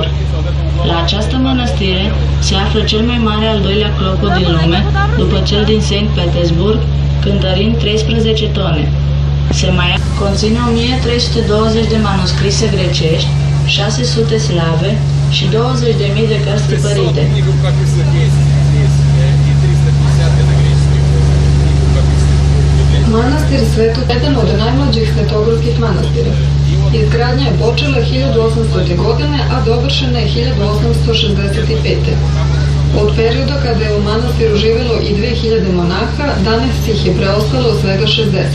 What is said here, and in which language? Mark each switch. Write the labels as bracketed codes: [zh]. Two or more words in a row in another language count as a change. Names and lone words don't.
[ro] La această mănăstire se află cel mai mare al doilea clopot din lume, după cel din St. Petersburg, cântărind 13 tone. Se mai conține 1320 de manuscrise grecești, 600 slave și 20.000 de cărți tipărite. [sr] Manastir Svetog je jedan od najmlađih svetogorskih manastira. Izgradnja je počela 1800. godine, a dovršena je 1865. Od perioda kada je u manastiru živelo i 2000 monaha, danas ih je preostalo svega 60.